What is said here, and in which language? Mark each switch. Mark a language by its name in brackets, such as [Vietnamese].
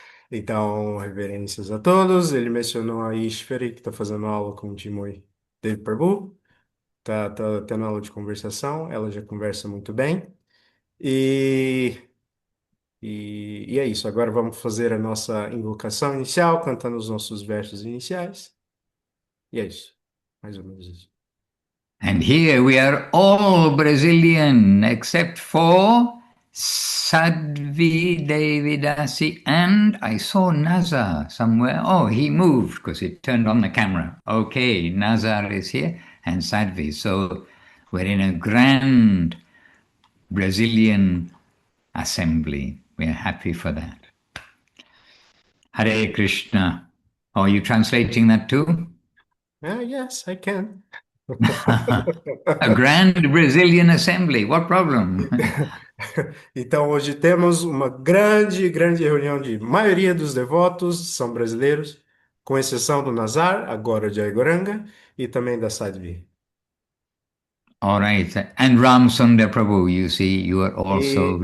[Portuguese] Então, reverências a todos. Ele mencionou a Ishveri, que está fazendo aula com o Timoi Dev Prabhu. Tá tendo aula de conversação. Ela já conversa muito bem. E, e é isso. Agora vamos fazer a nossa invocação inicial, cantando os nossos versos iniciais. E é isso. Mais ou menos isso. [English] And here we are all Brazilian except for Sadvi Devidasi, and I saw Nazar somewhere. Oh, he moved because it turned on the camera. Okay, Nazar is here and Sadvi. So we're in a grand Brazilian assembly. We're happy for that. Hare Krishna. Oh, are you translating that too? Yes, I can. A grand Brazilian assembly. What problem? [Portuguese] Então, hoje temos uma grande reunião de maioria dos devotos são brasileiros, com exceção do Nazar, agora de Aigoranga, e também da Sadhvi. [English] All right. And Ram Sundar Prabhu, you see, you are also